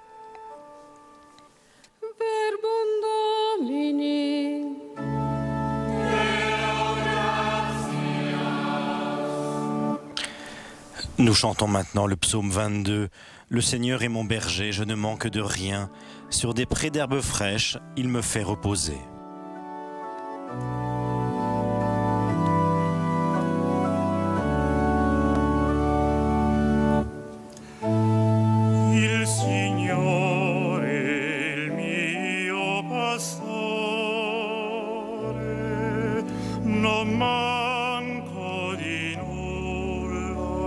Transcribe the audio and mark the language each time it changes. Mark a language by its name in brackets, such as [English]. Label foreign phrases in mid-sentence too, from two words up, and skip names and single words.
[French] Nous chantons maintenant le psaume 22. Le Seigneur est mon berger, je ne manque de rien. Sur des prés d'herbes fraîches, il me fait reposer. [Italian] Il Signore è il mio pastore, non manco di nulla.